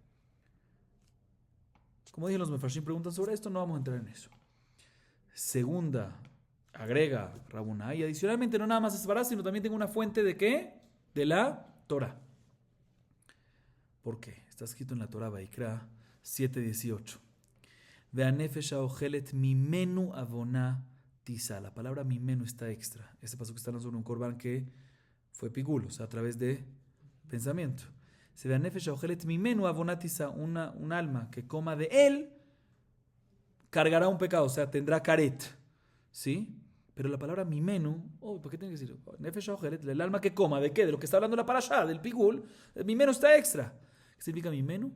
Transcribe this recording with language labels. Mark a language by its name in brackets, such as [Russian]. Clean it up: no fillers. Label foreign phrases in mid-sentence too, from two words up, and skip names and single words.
[Spanish] Como dije, los mefarshim preguntan sobre esto, no vamos a entrar en eso. Segunda, agrega Rabuná, y adicionalmente no nada más es sevara, sino también tengo una fuente de ¿qué? De la Torah. ¿Por qué? Está escrito en la Torah, Vaikra 7:18. [Hebrew] ונפש האוכלת ממנו עונה תשא. [Spanish] La palabra mimenu está extra. Este paso que está sobre un corbán que fue pigul, o sea, a través de pensamiento. [Hebrew] סה ונפש האוכלת ממנו עונה תשא. [Spanish] Un alma que coma de él cargará un pecado, o sea, tendrá karet. ¿Sí? Pero la palabra mimenu, ¿por qué tiene que decir? [Hebrew] נפש האוכלת, [Spanish] el alma que coma, ¿de qué? De lo que está hablando la parashá, del pigul. El mimenu está extra. ¿Qué significa mimenu?